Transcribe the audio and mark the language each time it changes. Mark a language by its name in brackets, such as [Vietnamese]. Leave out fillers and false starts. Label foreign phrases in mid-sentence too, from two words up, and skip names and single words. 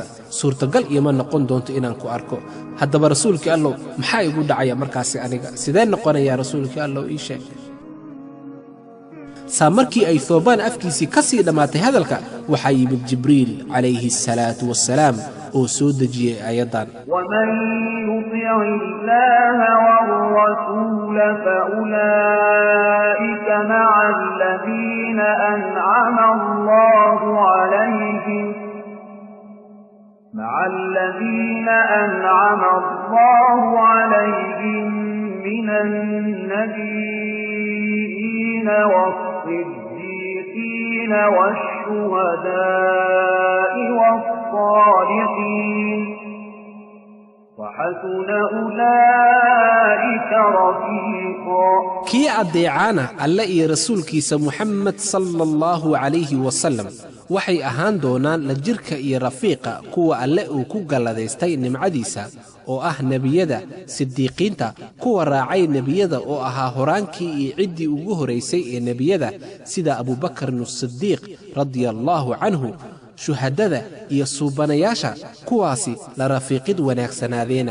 [Somali] suurtagal iima noqon doonto inaan ku arko. haddaba rasuulkii allow maxaa igu dhacaya markaasi aniga? sidee noqonayaa rasuulkii allow ii sheeg? markii ay Thawbaan afkiisii ka sii dhammaatay hadalka waxaa yimid Jibriil [Arabic] عليه الصلاة والسلام [Somali] oo soo dejiyey aayaddan: [Arabic] ومن يطع الله والرسول فأولئك مع الذين أنعم الله عليهم من النبيين والصديقين والشهداء والصالحين وحسن أولئك رفيقا. [Somali] kii addeecaana alle iyo rasuulkiisa Muhammad [Arabic] صلى الله عليه وسلم [Somali] waxay ahaan doonaan la jirka iyo rafiiqa kuwa alle uu ku galladaystay nimcadiisa oo ah nebiyada, sidiiqiinta, kuwa raacay nebiyada oo ahaa horaankii iyo ciddii ugu horaysay ee nebiyada sida Abubakar as-Siddiiq [Arabic] رضي الله عنه, [Somali] shuhadada iyo suubanayaasha, kuwaasi la rafiiqid wanaagsanaadeenah.